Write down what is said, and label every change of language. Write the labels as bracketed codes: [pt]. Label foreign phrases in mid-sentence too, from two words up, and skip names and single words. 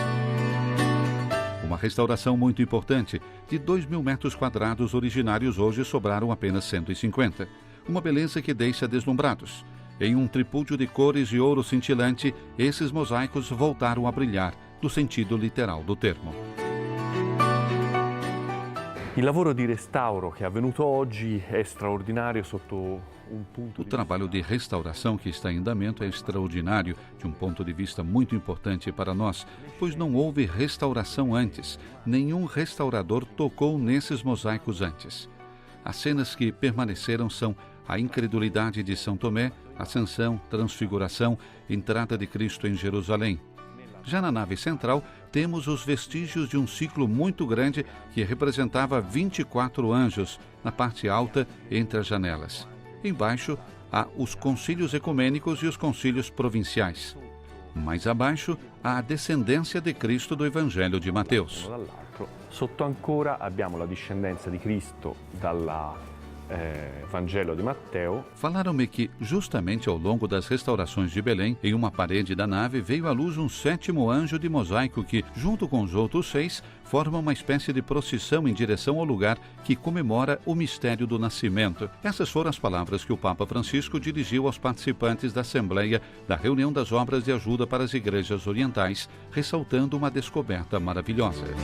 [pt] Uma restauração muito importante. De 2.000 metros quadrados originários, hoje sobraram apenas 150. Uma beleza que deixa deslumbrados. Em um tripúdio de cores de ouro cintilante, esses mosaicos voltaram a brilhar, no sentido literal do termo. [it] Il lavoro di restauro che è avvenuto oggi è straordinario sotto [pt] um ponto. O trabalho de restauração que está em andamento é extraordinário de um ponto de vista muito importante para nós, pois não houve restauração antes. Nenhum restaurador tocou nesses mosaicos antes. As cenas que permaneceram são a incredulidade de São Tomé, Ascensão, Transfiguração, entrada de Cristo em Jerusalém. Já na nave central, temos os vestígios de um ciclo muito grande que representava 24 anjos na parte alta entre as janelas. Embaixo, há os concílios ecumênicos e os concílios provinciais. Mais abaixo, há a descendência de Cristo do Evangelho de Mateus. [it] Sotto ancora abbiamo la discendenza di Cristo dal Vangelo de Matteo. [pt] Falaram-me que, justamente ao longo das restaurações de Belém, em uma parede da nave veio à luz um 7º anjo de mosaico que, junto com os outros 6, forma uma espécie de procissão em direção ao lugar que comemora o mistério do nascimento. Essas foram as palavras que o Papa Francisco dirigiu aos participantes da Assembleia da Reunião das Obras de Ajuda para as Igrejas Orientais, ressaltando uma descoberta maravilhosa.